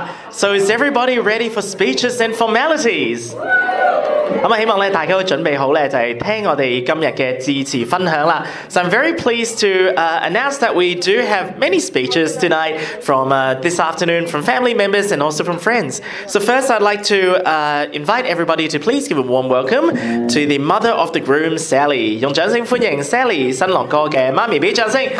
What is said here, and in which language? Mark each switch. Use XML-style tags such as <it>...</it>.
<en>So is everybody ready for speeches and formalities?</en> <yue>咁希望大家都準備好就係聽我哋今日嘅致辭分享啦。</yue> <en>So I'm very pleased to announce that we do have many speeches tonight from this afternoon from family members and also from friends. So first I'd like to invite everybody to please give a warm welcome to the mother of the groom, Sally.</en> <yue>用掌聲歡迎 Sally 新郎哥嘅媽咪，俾掌聲。</yue>